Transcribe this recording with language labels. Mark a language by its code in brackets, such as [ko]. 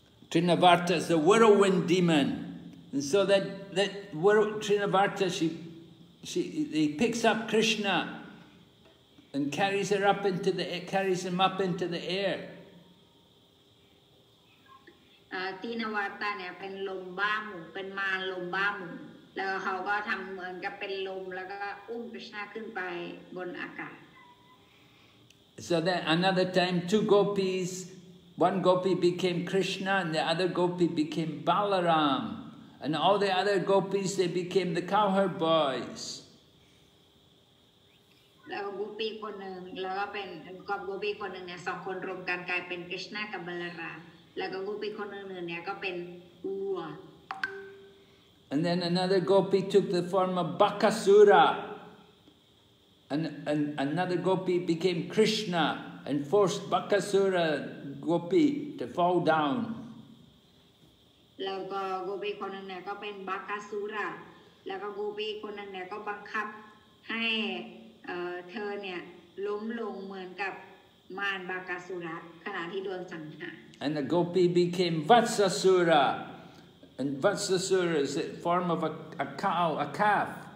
[en] Trinavarta is a whirlwind demon, and so that Trinavarta he picks up Krishna and carries him up into the air. [th] ตีนวัตตาเนี่ยเป็นลมบ้าหมุนเป็นมารลมบ้าหมุนแล้วเขาก็ทำเหมือนกับเป็นลมแล้วก็อุ้มกฤษณะขึ้นไปบนอากาศ [en] So then another time, 2 gopis, one gopi became Krishna and the other gopi became Balaram. And all the other gopis, they became the cowherd boys. [th] แล้วโกปีคนหนึ่งแล้วก็เป็นกับโกปีคนหนึ่งเนี่ย2 คนรวมกันกลายเป็นกฤษณะกับบาลารามแล้วก็โกปีคนอื่นๆเนี่ยก็เป็นวัว [en] And then another gopi took the form of Bakasura. And another gopi became Krishna and forced Bakasura gopi to fall down. [th] แล้วก็โกปีคนหนึ่งเนี่ยก็เป็นบัคคาสุระแล้วก็โกปีคนหนึ่งเนี่ยก็บังคับให้เธอเนี่ยล้มลงเหมือนกับมารบัคคาสุระขณะที่โดนสังหาร [en] And the gopi became Vatsasura. And Vatsasura is a form of a cow, a calf.